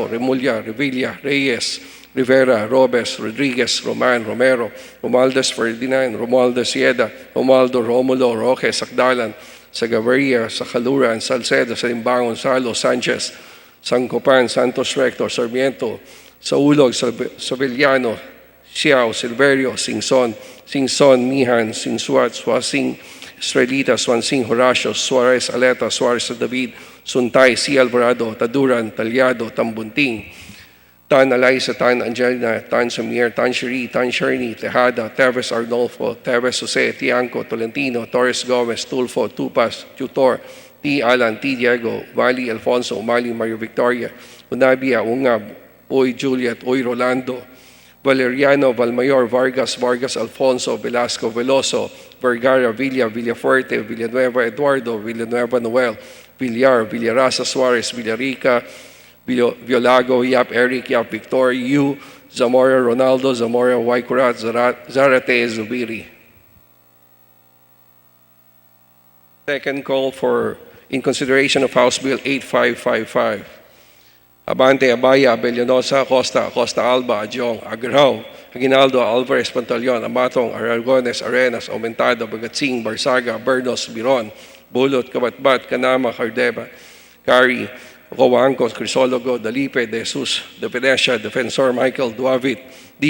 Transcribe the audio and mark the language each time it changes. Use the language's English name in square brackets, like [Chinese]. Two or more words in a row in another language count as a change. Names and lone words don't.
[English] Remulla, Revilla, Reyes, Rivera, Robes, Rodriguez, Roman, Romero, Romualdez, Ferdinand, Romualdez, Sieda, Romualdo, Romulo, Roque, Sakdalan, Sagavaria, Sacaluran, Salcedo, Salimbangon, Salo, Sanchez, Sancopan, Santos Rector, Sarmiento, Saulog, Savillano, Xiao, Silverio, Singson, Mihan, Sinsuat, Suasing, Estrelita, Swansing, Horacio, Suarez, Aleta, Suarez, David, Suntay, C. Alvarado, Taduran, Talyado, Tambunting, Tan Alaisa, Tan Angelina, Tan Samir, Tan Shiri, Tan Sherni, Tejada, Teves Arnolfo, Teves Jose, Tianco, Tolentino, Torres Gomez, Tulfo, Tupas, Tutor, T. Alan, T. Diego, Mali Alfonso, Mali Mario Victoria, Unabia, Ungab, Uy Juliet, Uy Rolando, Valeriano, Valmayor, Vargas Alfonso, Velasco Veloso, Vergara, Villafuerte, Villanueva Eduardo, Villanueva Noel, Villar, Villarasa Suarez, Villarica, Violago, Yap Eric, Yap Victor, Yu, Zamora Ronaldo, Zamora Waikurat, Zarate Zubiri. Second call for in consideration of House Bill 8555. Abante, Abaya, Abellanosa, Costa Alba, Adjong, Agrao, Aguinaldo, Alvarez, Pantaleon, Amatong, Aragones, Arenas, Aumentado, Bagatsing, Barsaga, Bernos, Biron, Bulot, Kabatbat, Kanama, Cardeba, Kari, Coangos, Crisologo, Dalipe, De Jesus, De Venecia, Defensor Michael, Duavit, D.